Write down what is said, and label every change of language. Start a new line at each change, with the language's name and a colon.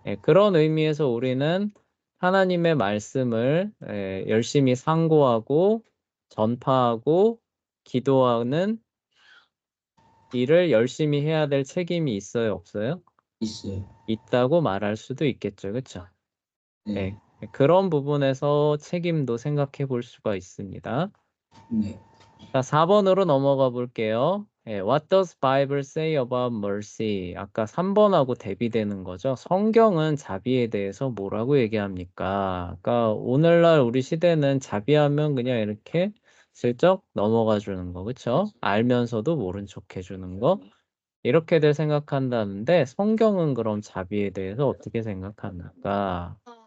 Korean: 그런 의미에서 우리는 하나님의 말씀을 열심히 상고하고 전파하고 기도하는 일을 열심히 해야 될 책임이 있어요, 없어요? 있어요. 있다고 말할 수도 있겠죠, 그렇죠? 네. 그런 부분에서 책임도 생각해 볼 수가 있습니다. 네. 자, 4번으로 넘어가 볼게요.
English: What does Bible say about mercy?
Korean: 아까 3번하고 대비되는 거죠. 성경은 자비에 대해서 뭐라고 얘기합니까? 그러니까 오늘날 우리 시대는 자비하면 그냥 이렇게 슬쩍 넘어가 주는 거, 그렇죠? 알면서도 모른 척 해주는 거. 이렇게들 생각한다는데 성경은 그럼 자비에 대해서 어떻게 생각합니까?